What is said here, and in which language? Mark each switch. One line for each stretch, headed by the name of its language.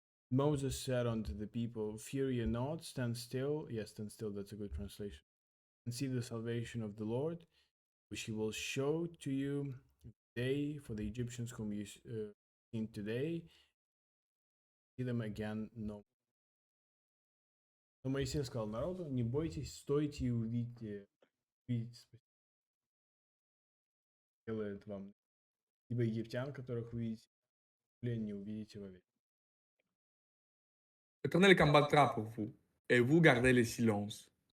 English: Moses said unto the people, "Fear ye not, stand still." Yes, stand still. That's a good translation. And see the salvation of the Lord, which He will show to you today. For the Egyptians whom you seen today, see them again no.
Russian: Но Моисей сказал народу: "Не бойтесь, стойте и увидите, делает вам, ибо египтян, которых вы видите, не увидите вовек".
French: L'Éternel combattra pour vous, et vous gardez le silence.